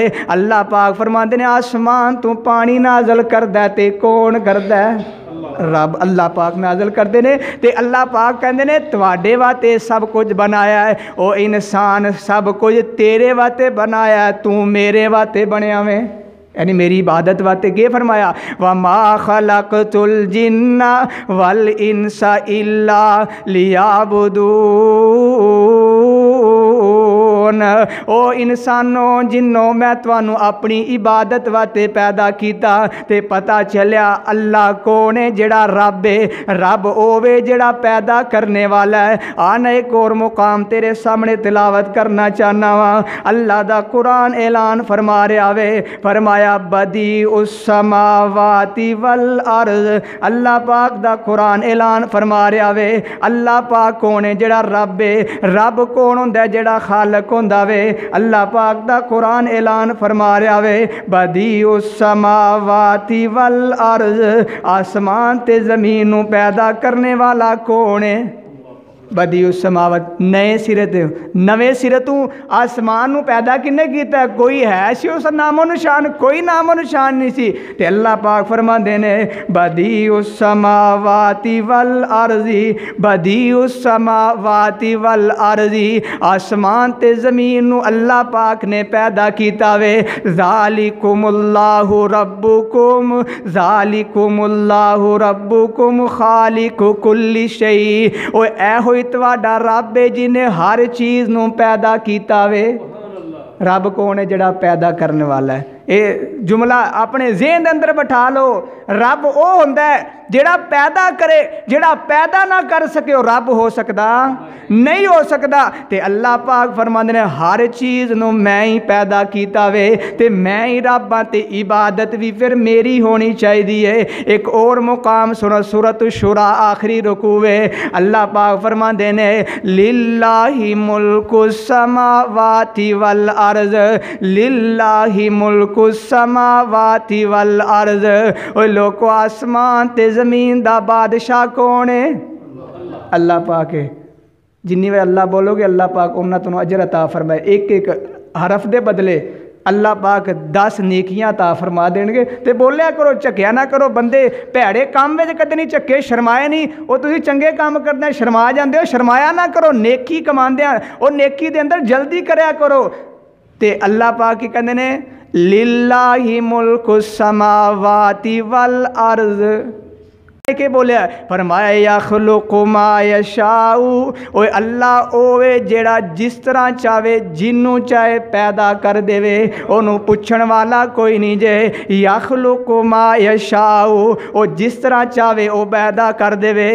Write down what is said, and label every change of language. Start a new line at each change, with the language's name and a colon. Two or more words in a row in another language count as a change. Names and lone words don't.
Punjabi: اللہ پاک فرماتے نے آسمان توں پانی نازل کردا تے کون کردا? رب اللہ پاک نازل کرتے نے۔ تے اللہ پاک کہتے نے تہاڈے واسطے سب کچھ بنایا ہے. او انسان سب کچھ تیرے واسطے بنایا ہے، توں میرے واسطے بنیا وے، یعنی میری عبادت واسطے. کے فرمایا?
Arabic: وما خلقت الجن والإنس إلا ليعبدون.
Punjabi: او انساناں جناں میں تہانوں اپنی عبادت واسطے پیدا کیتا. تے پتہ چلیا اللہ کون ہے؟ جیہڑا رب ہے، رب اوہوے جیہڑا پیدا کرنے والا ہے. آنا ایک اور مقام تیرے سامنے تلاوت کرنا چاہنا واں. اللہ دا قرآن اعلان فرما رہا وے، فرمایا
Arabic: بديع السماوات والأرض.
Punjabi: اللہ پاک دا قرآن اعلان فرما رہا وے. اللہ پاک کون ہے؟ جیہڑا رب ہے۔ رب کون ہوندا ہے? جیہڑا خالق ہوندا وے۔ اللہ پاک دا قرآن اعلان فرما رہا وے
Arabic: بديع السماوات والأرض.
Punjabi: آسمان تے زمین نوں پیدا کرنے والا کون ہے?
Arabic: بديع السماوات,
Punjabi: نئے سرے تے، نویں سرے توں آسمان نوں پیدا کنّے کیتا? کوئی ہے سی اس نام و نشان؟ کوئی نام و نشان نہیں سی. تے اللہ پاک فرماندے نے
Arabic: بديع السماوات والأرض, بديع السماوات والأرض.
Punjabi: آسمان تے زمین نوں اللہ پاک نے پیدا کیتا وے.
Arabic: ذلكم الله ربكم، ذلكم الله ربكم خالق كل شيء.
Punjabi: او اے تہاڈا رب ہے جنہے ہر چیز نوں پیدا کیتا وے. رب کون ہے?
Urdu: جیہڑا پیدا کرنے والا ہے۔ یہ جملہ اپنے ذہن کے اندر بیٹھا لو.
Punjabi: رب وہ ہوندا ہے جیہڑا پیدا کرے، جیہڑا پیدا نہ کر سکے وہ رب ہو سکتا نہیں ہو سکتا. تے اللہ پاک فرماندے نے ہر چیز نوں میں ہی پیدا کیتا وے، تے میں ہی رب ہاں، تے عبادت بھی فیر میری ہونی چاہیدی ہے. ایک اور مقام سنو، سورت شوریٰ آخری رکوع وے. اللہ پاک فرماندے نے
Arabic: لله ملك السماوات والأرض, لله ملك السماوات والأرض.
Punjabi: او لوکو آسمان تے زمین دا بادشاہ کون ہے? اللہ پاک ہے. جنی وے اللہ بولو گے اللہ پاک اونا تہانوں اجر عطا فرمائے. ایک ایک حرف دے بدلے اللہ پاک 10 نیکیاں عطا فرما دیں گے. تو بولیا کرو، جھکیا نہ کرو۔ بندے بھیڑے کام میں کدے نہیں جھکے، شرمائے نہیں. وہ تسیں چنگے کام کرتے شرما جاتے ہو، شرمایا نہ کرو. نیکی کماندے اور نیکی دے اندر جلدی کریا کرو. تے اللہ پاک کی کہتے نے
Arabic: لله ملك السماوات والأرض.
Punjabi: کے بولیا فرمایا
Arabic: يخلق ما يشاء.
Punjabi: اوئے اللہ اوہوے جیہڑا جس طرح چاہے جنوں چاہے پیدا کر دیوے، اوہنوں پچھن والا کوئی نہیں جے.
Arabic: يخلق ما يشاء,
Punjabi: او جس طرح چاہے وہ پیدا کر دیوے.